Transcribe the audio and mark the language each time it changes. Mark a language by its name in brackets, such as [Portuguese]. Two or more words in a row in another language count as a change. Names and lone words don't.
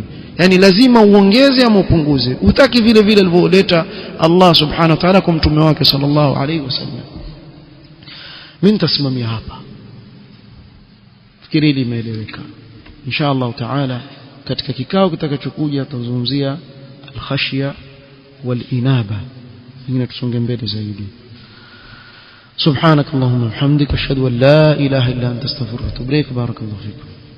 [Swahili] Yaani lazima uongeze ama upunguze. Utaki vile vile alivyoleta Allah [Arabic] سبحانه وتعالى [Swahili] kwa mtume wake [Arabic] صلى الله عليه وسلم. [Swahili] Mimi nitasimamia hapa. Fikiri limeeleweka. [Arabic] إن شاء الله تعالى [Swahili] katika kikao kitakachokuja tutazungumzia [Arabic] الخشية والإنابة. [Swahili] Ingine tusonge mbele zaidi. [Arabic] سبحانك اللهم وبحمدك اشهد ان لا اله الا انت استغفرك واتوب اليك. بارك الله فيكم.